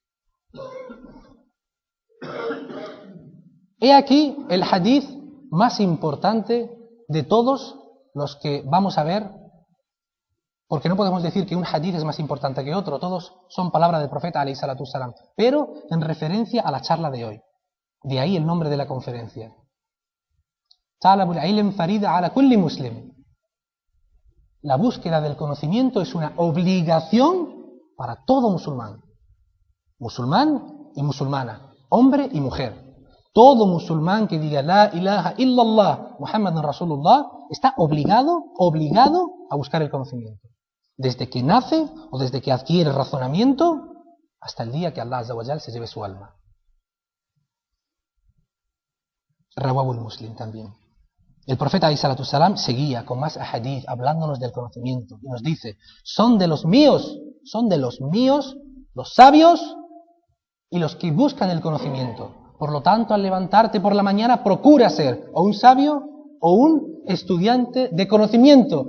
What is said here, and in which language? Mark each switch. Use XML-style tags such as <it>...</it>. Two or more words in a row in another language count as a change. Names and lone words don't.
<es>He aquí el hadith más importante de todos los que vamos a ver, porque no podemos decir que un hadith es más importante que otro, todos son palabras del profeta</es> <ar>عليه الصلاة والسلام,</ar> <es>pero en referencia a la charla de hoy. De ahí el nombre de la conferencia.</es> <ar>طلب العلم فريضة على كل مسلم.</ar> <es>La búsqueda del conocimiento es una obligación para todo musulmán. Musulmán y musulmana, hombre y mujer. Todo musulmán que diga</es> <ar>لا إله إلا الله محمد رسول الله</ar> <es>está obligado a buscar el conocimiento. Desde que nace o desde que adquiere razonamiento hasta el día que</es> <ar>الله عز وجل</ar> <es>se lleve su alma.</es> <ar>رواه المسلم también.</ar> <es>El profeta</es> <ar>عليه الصلاة والسلام</ar> <es>seguía con más hadith hablándonos del conocimiento y nos dice, son de los míos los sabios y los que buscan el conocimiento. Por lo tanto, al levantarte por la mañana, procura ser o un sabio o un estudiante de conocimiento.</es>